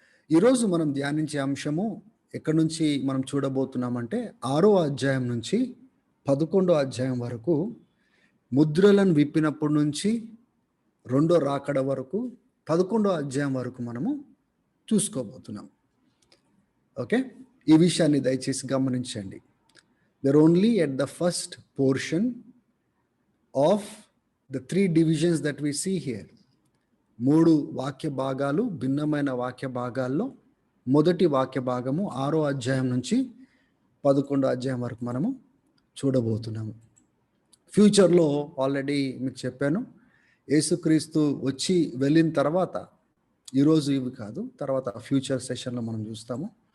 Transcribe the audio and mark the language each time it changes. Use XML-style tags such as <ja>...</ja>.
<te>ఈరోజు మనం ధ్యానించే అంశము ఎక్కడి నుంచి మనం చూడబోతున్నామంటే 6వ అధ్యాయం నుంచి 11వ అధ్యాయం వరకు, ముద్రలను విప్పినప్పటి నుంచి 2వ రాకడ వరకు 11వ అధ్యాయం వరకు మనము చూసుకోబోతున్నాం. ఓకే, ఈ విషయాన్ని దయచేసి గమనించండి.</te> <en>we're only at the first portion of the 3 divisions that we see here.</en> <te>3 వాక్య భాగాలు, భిన్నమైన వాక్య భాగాల్లో మొదటి వాక్య భాగము 6వ అధ్యాయం నుంచి 11వ అధ్యాయం వరకు మనము చూడబోతున్నాము. ఫ్యూచర్లో ఆల్రెడీ మీకు చెప్పాను, యేసుక్రీస్తు వచ్చి వెళ్ళిన తర్వాత, ఈరోజు ఇవి కాదు, తర్వాత ఫ్యూచర్ సెషన్లో మనం చూస్తాము.</te>